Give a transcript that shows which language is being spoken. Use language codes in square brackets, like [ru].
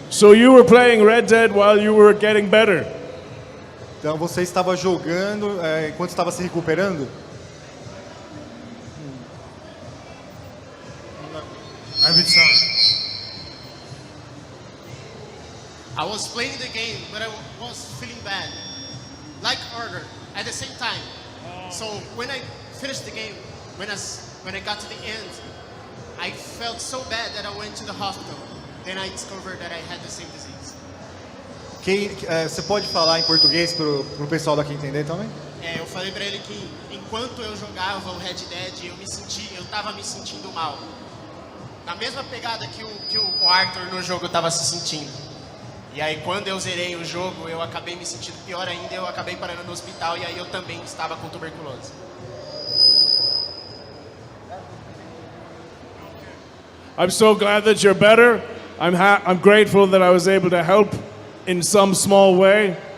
[en] So you were playing Red Dead while you were getting better? [pt] Então você estava jogando enquanto estava se recuperando? [en] I was playing the game, but I was feeling bad, like Arthur, at the same time. So when I finished the game, when I got to the end, I felt so bad that I went to the hospital. Then I discovered that I had the same disease. [pt] Você pode falar em português para o pessoal daqui entender também? Eu falei pra ele que enquanto eu jogava o Red Dead, eu tava me sentindo mal. Na mesma pegada que o Arthur no jogo estava se sentindo. E aí quando eu zerei o jogo, eu acabei me sentindo pior ainda, eu acabei parando no hospital e aí eu também estava com tuberculose. [en] I'm so glad that you're better. I'm grateful that I was able to help in some small way.